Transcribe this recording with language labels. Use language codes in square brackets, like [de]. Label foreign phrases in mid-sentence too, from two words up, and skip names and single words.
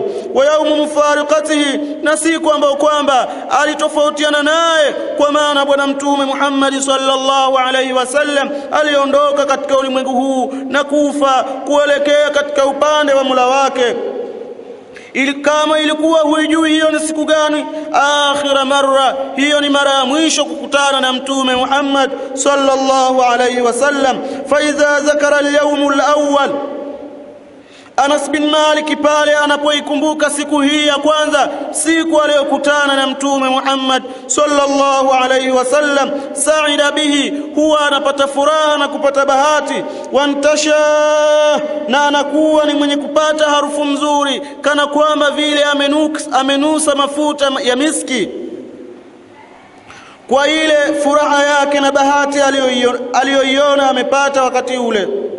[ar] ويوم مفارقته, [sw] na siku ambayo kwamba alitofautiana naye, kwa maana bwana Mtume Muhammad [ar] صلى الله عليه وسلم [sw] aliondoka katika ulimwengu huu na kufa kuelekea katika upande wa Mola wake. Kama ilikuwa huijui hiyo ni siku gani, [ar] آخر مرة, [sw] hiyo ni mara ya mwisho kukutana na Mtume Muhammad [ar] صلى الله عليه وسلم. فإذا ذكر اليوم الأول, [sw] Anas bin Malik pale anapoikumbuka siku hii ya kwanza, siku aliyokutana na Mtume Muhammad [ar] صلى الله عليه وسلم, سعد به, [sw] huwa anapata furaha na kupata bahati. Wantasha, na anakuwa ni mwenye kupata harufu mzuri, kana kwamba vile amenusa mafuta ya miski, kwa ile furaha yake na bahati aliyoiona amepata wakati ule.